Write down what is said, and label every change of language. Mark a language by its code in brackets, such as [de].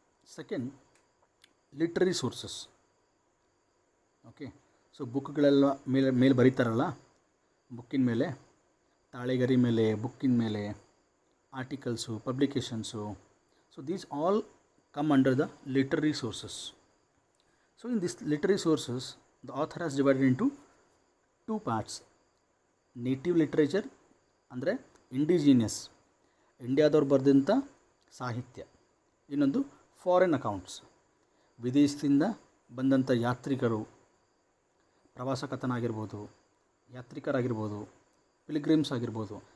[kn] Second, literary sources. Okay, so ಬುಕ್ಗಳೆಲ್ಲ ಮೇಲೆ ಬರೀತಾರಲ್ಲ, ಬುಕ್ಕಿನ ಮೇಲೆ, ತಾಳೆಗರಿ ಮೇಲೆ, ಬುಕ್ಕಿನ ಮೇಲೆ, articles, ಪಬ್ಲಿಕೇಶನ್ಸು. [en] So these all come under the literary sources. So in this literary sources, the author has divided into two parts. [kn] Native literature ಅಂದರೆ indigenous, ಇಂಡಿಯಾದವ್ರು ಬರೆದಂಥ ಸಾಹಿತ್ಯ. ಇನ್ನೊಂದು foreign accounts, ವಿದೇಶದಿಂದ ಬಂದಂಥ ಯಾತ್ರಿಕರು, ಪ್ರವಾಸ ಕಥನ ಆಗಿರ್ಬೋದು, ಯಾತ್ರಿಕರಾಗಿರ್ಬೋದು, ಪಿಲ್ಗ್ರಿಮ್ಸ್ ಆಗಿರ್ಬೋದು.